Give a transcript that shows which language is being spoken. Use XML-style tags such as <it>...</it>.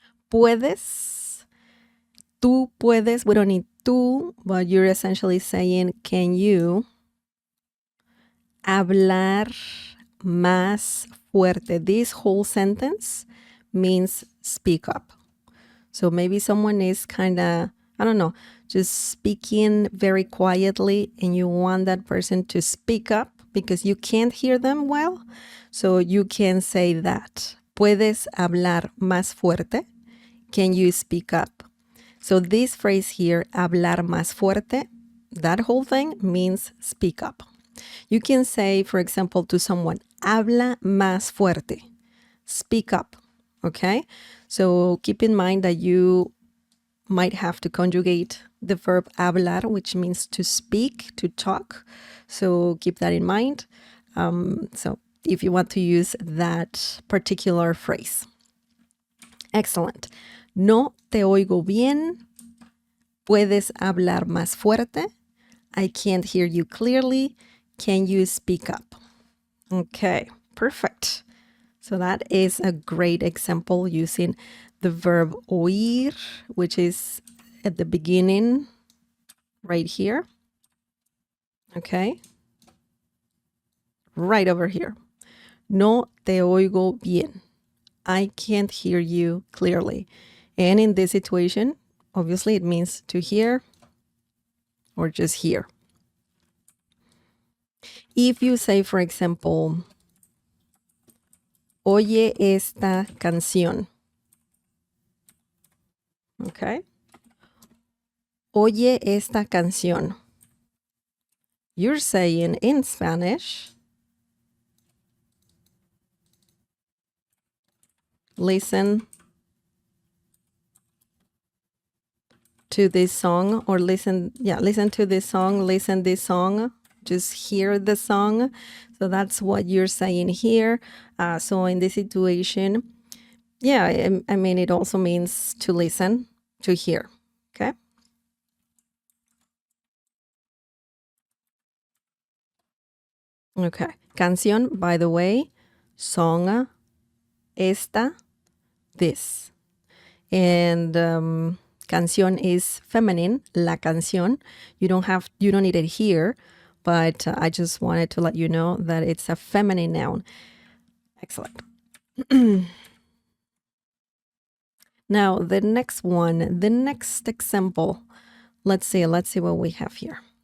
<es>Puedes, tú puedes,</es> <en>we don't need tú, but you're essentially saying, can you</en> <es>hablar más fuerte?</es> <en>This whole sentence means speak up. So maybe someone is kind of, I don't know, just speaking very quietly and you want that person to speak up because you can't hear them well. So you can say that.</en> <es>¿Puedes hablar más fuerte?</es> <en>Can you speak up? So this phrase here,</en> <es>hablar más fuerte,</es> <en>that whole thing means speak up. You can say, for example, to someone,</en> <es>habla más fuerte,</es> <en>speak up, okay? So keep in mind that you might have to conjugate the verb hablar, which means to speak, to talk. So keep that in mind. So if you want to use that particular phrase. Excellent.</en> <es>No te oigo bien. ¿Puedes hablar más fuerte?</es> <en>I can't hear you clearly. Can you speak up? Okay, perfect. So that is a great example using the verb oír, which is at the beginning right here. Okay. Right over here.</en> <es>No te oigo bien.</es> <en>I can't hear you clearly. And in this situation, obviously it means to hear or just hear. If you say, for example,</en> <es>oye esta canción. Okay. Oye esta canción.</es> <en>You're saying in Spanish, listen to this song, or listen to this song, listen this song, just hear the song. So that's what you're saying here. So in this situation, yeah, I mean, it also means to listen, to hear, okay? Okay. Canción, by the way, song, esta, this. And canción is feminine, la canción. You don't need it here, but I just wanted to let you know that it's a feminine noun. Excellent. Now, the next one, the next example. Let's see what we have here.</en>